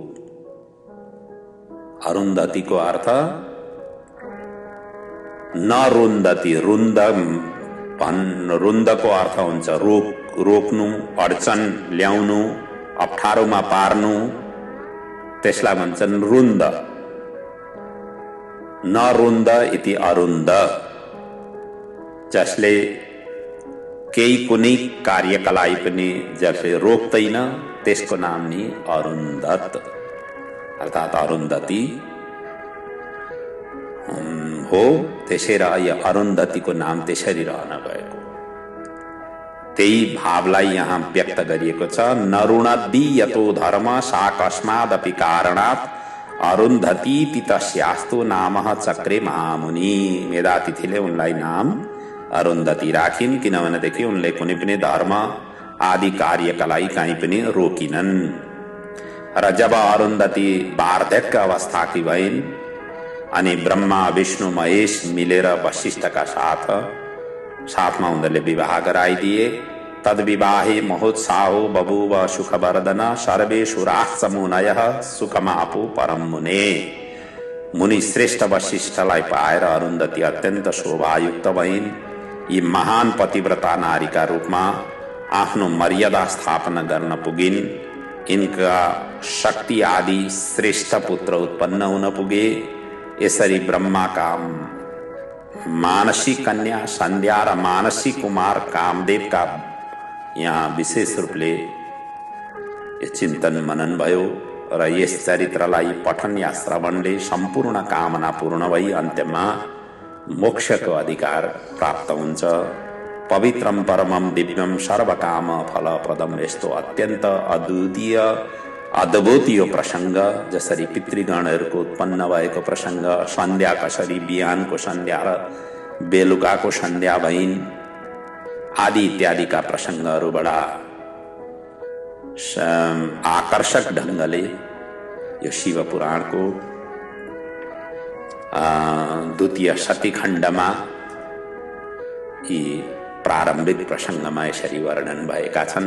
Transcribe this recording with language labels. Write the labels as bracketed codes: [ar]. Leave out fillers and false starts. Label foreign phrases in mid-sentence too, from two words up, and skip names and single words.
[ne] अरुन्धतीको अर्थ नरुन्धती, रुन्दको अर्थ हुन्छ रोक्नु, अडचन ल्याउनु, अप्ठ्यारोमा पार्नु, त्यसलाई भन्छन् रुन्द। [sa] नरुन्द इति अरुन्द, [ne] जसले केही कुनै कार्यकलाई पनि जसले रोक्दैन त्यसको नाम नि अरुन्धत अर्थात् अरुन्धती हो। त्यसै र यो अरुन्धतीको नाम त्यसरी रहन गएको, त्यही भावलाई यहाँ व्यक्त गरिएको छ। [sa] नरुणद्दि यतो धर्म सा कस्मादपि कारणात् अरुन्धती तस्यास्तु नामः चक्रे महामुनि। [ne] मेधातिथिले उनलाई नाम अरुन्धती राखिन्, किनभनेदेखि उनले कुनै पनि धर्म आदि कार्यकलाई कहीँ पनि रोकिनन्। र जब अरुन्धती वार्धक्य अवस्थाकी भइन् अनि ब्रह्मा विष्णु महेश मिलेर वशिष्ठका साथमा उनीहरूले विवाह गराइदिए। [sa] तद्विवाहे महोत्साहो बभूव सुखवर्धन सर्वेषु राष्ट्रमुनयः सुखमापु परम मुने। [ne] मुनि श्रेष्ठ वशिष्ठलाई पाएर अरुन्धती अत्यन्त शोभायुक्त भइन्। यी महान पतिव्रता नारीका रूपमा आफ्नो मर्यादा स्थापना गर्न पुगिन्। इनका शक्ति आदि श्रेष्ठ पुत्र उत्पन्न हुन पुगे। यसरी ब्रह्माका मानसी कन्या सन्ध्या र मानसी कुमार कामदेवका यहाँ विशेष रूपले चिन्तन मनन भयो र यस चरित्रलाई पठन या श्रवणले सम्पूर्ण कामना पूर्ण भई अन्त्यमा मोक्षको अधिकार प्राप्त हुन्छ। [sa] पवित्रम परमम दिव्यम सर्वकाम फलप्रदम, [ne] यस्तो अत्यन्त अद्भुतीय प्रसंग जसरी पितृगणहरूको उत्पन्न भएको प्रसंग, सन्ध्या कसरी बिहानको सन्ध्या र बेलुकाको सन्ध्या भइन् आदि इत्यादिका प्रसंगहरू बडा आकर्षक ढंगले यो शिव पुराणको द्वितीय शतीखण्डमा यी प्रारम्भिक प्रसंगमा यसरी वर्णन भएका छन्।